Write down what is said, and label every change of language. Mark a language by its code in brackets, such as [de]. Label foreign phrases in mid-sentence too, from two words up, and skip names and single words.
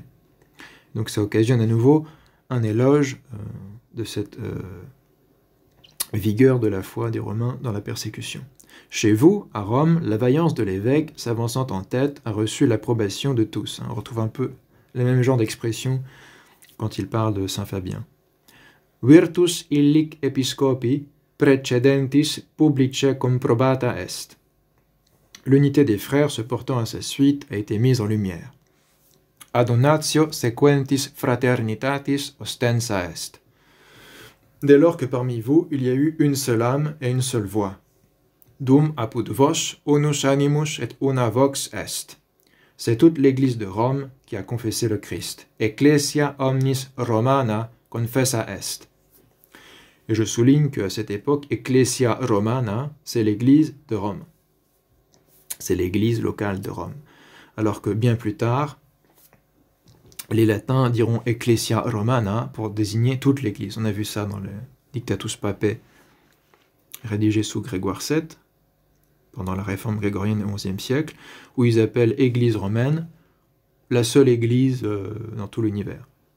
[fr] Donc ça occasionne à nouveau un éloge de cette vigueur de la foi des Romains dans la persécution. Chez vous, à Rome, la vaillance de l'évêque, s'avançant en tête, a reçu l'approbation de tous. On retrouve un peu le même genre d'expression quand il parle de Saint Fabien. [la] Virtus illic episcopi precedentis publice comprobata est. [fr] L'unité des frères se portant à sa suite a été mise en lumière. [la] Adonatio sequentis fraternitatis ostensa est. [fr] Dès lors que parmi vous, il y a eu une seule âme et une seule voix. [la] Dum apud vos unus animus et una vox est. [fr] C'est toute l'Église de Rome qui a confessé le Christ. [la] Ecclesia omnis Romana confessa est. [fr] Et je souligne qu'à cette époque, [la] Ecclesia Romana, [fr] c'est l'Église de Rome. C'est l'Église locale de Rome. Alors que bien plus tard, les latins diront [la] Ecclesia Romana [fr] pour désigner toute l'Église. On a vu ça dans le Dictatus Papae rédigé sous Grégoire VII, pendant la réforme grégorienne au XIe siècle, où ils appellent Église romaine la seule Église dans tout l'univers.